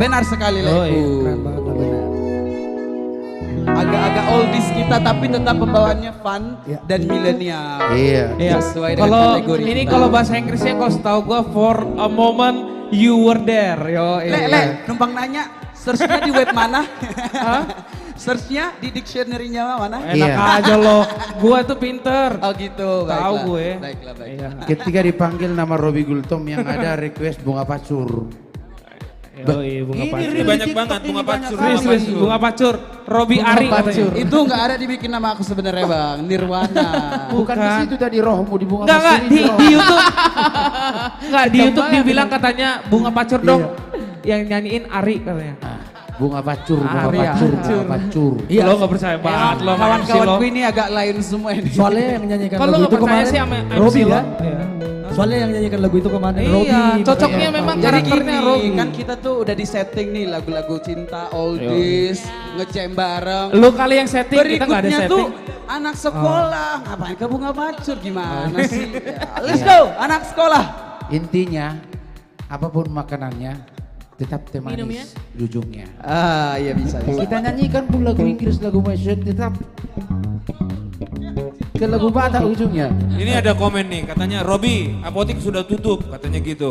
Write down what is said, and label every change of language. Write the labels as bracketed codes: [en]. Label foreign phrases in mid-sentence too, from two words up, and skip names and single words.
[id] Benar sekali Oh, Leku. iya, keren banget lah, benar. Agak-agak oldies kita tapi tetap pembawaannya fun dan milenial. Iya. Sesuai dengan Kalau kategori ini kita. kalau bahasa Inggrisnya kalau setahu gue [en] for a moment you were there. [id] Yo, Numpang nanya, search-nya di web mana? Search-nya di dictionary-nya mana? Enak aja lo, gua tuh pinter. Oh gitu, Tahu baiklah. gue. Baiklah, baiklah. Ketika dipanggil nama Robi Gultom yang ada request bunga pacur. Yoi, bunga pacur. Ini banyak banget bunga pacur. Serius, bunga pacur. Robi Ari katanya. Itu nggak ada dibikin nama aku sebenarnya bang, Nirwana. Bukan di situ tadi rohmu di bunga Enggak, pacur di ini. YouTube. Enggak, di YouTube dibilang katanya bunga pacur dong. Yang nyanyiin Ari katanya. Bunga pacur, bunga Ari, pacur, pacur. bunga pacur. Iya. Lo gak percaya banget lo. Kawan-kawanku ini agak lain semua ini. Soalnya yang nyanyikan Kalau lagu nggak itu percaya kemarin sih sama MC Robi lo. kan? Soalnya yang nyanyikan lagu itu kemarin Iya, Robi. cocoknya memang Jadi karakternya gini, Robi. kan kita tuh udah di setting nih lagu-lagu cinta, oldies, ngejam bareng. Lu kali yang setting, kita nggak ada Berikutnya setting. tuh anak sekolah, ngapain ke bunga pacur gimana sih? Ya, [en] let's go, [id] anak sekolah. Intinya, apapun makanannya, tetap teh manis di ujungnya. Ah, iya bisa. Kita nyanyikan pun lagu Inggris, lagu Malaysia, tetap ke lagu Batak ujungnya. Ini ada komen nih, katanya Robi, apotik sudah tutup, katanya gitu.